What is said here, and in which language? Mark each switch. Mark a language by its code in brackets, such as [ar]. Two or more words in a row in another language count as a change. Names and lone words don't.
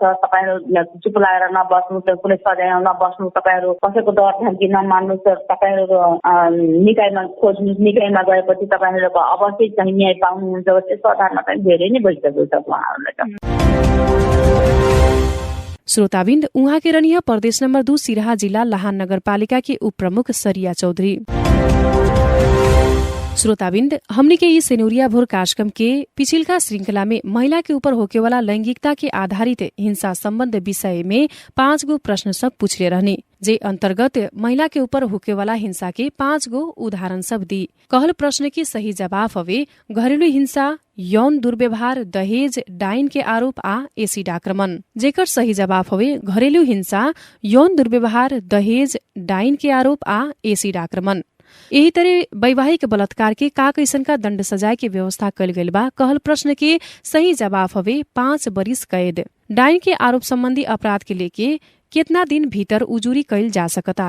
[ne] तपाईँहरू चुप लागेर नबस्नु, कुनै सजाय नबस्नु, तपाईँहरू कसैको डर धम्की नमान्नु, तपाईँहरू निकायमा खोज्नु, निकायमा गएपछि तपाईँहरूको अवश्य चाहिँ न्याय पाउनुहुन्छ। त्यस्तो आधारमा चाहिँ धेरै नै भइसकेको छ उहाँहरूलाई त। [bho] श्रोताबिन्द, उहाँ के रनिया प्रदेश नंबर 2 सिराहा जिला लाहान नगरपालिका के उप प्रमुख सरिया चौधरी। श्रोताबिन्द, हमने के ये सेनोरिया भोर कार्यक्रम के पिछिलका श्रृंखला में महिला के ऊपर होके वाला लैंगिकता के आधारित हिंसा संबंध विषय में 5 गो प्रश्न सब पूछले रहने, जे अंतर्गत महिला के ऊपर होके वाला हिंसा के 5 गो उदाहरण सब दी। कहल प्रश्न के सही जवाब हवे घरेलु हिंसा, यौन दुर्व्यवहार, दहेज, डाइन के आरोप आ एसिड आक्रमण। जेकर सही जवाब हवे घरेलु हिंसा, यौन दुर्व्यवहार, दहेज, डाइन के आरोप आ एसिड आक्रमण। यही तरह वैवाहिक बलात्कार के का कैसन का दंड सजाए के व्यवस्था कल गइल बा। कहल प्रश्न के सही जवाब हवे 5 बरिस कैद। डाइन के आरोप संबंधी अपराध के लेके कितना दिन भीतर उजुरी कैल जा सकता।